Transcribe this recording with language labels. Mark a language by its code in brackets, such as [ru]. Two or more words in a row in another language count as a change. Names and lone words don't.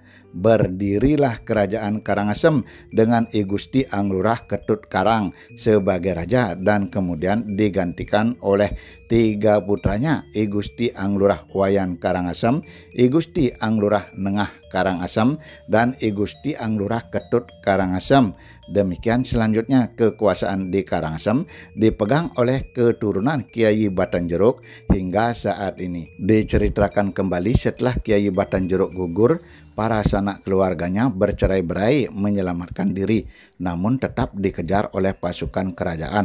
[id] Berdirilah kerajaan Karangasem dengan I Gusti Anglurah Ketut Karang sebagai raja dan kemudian digantikan oleh 3 putranya, I Gusti Anglurah Wayan Karangasem, I Gusti Anglurah Nengah Karangasem, dan I Gusti Anglurah Ketut Karangasem. Demikian selanjutnya kekuasaan di Karangasem dipegang oleh keturunan Kiai Batanjeruk hingga saat ini. Diceritakan kembali setelah Kiai Batanjeruk gugur, para sanak keluarganya bercerai-berai menyelamatkan diri, namun tetap dikejar oleh pasukan kerajaan.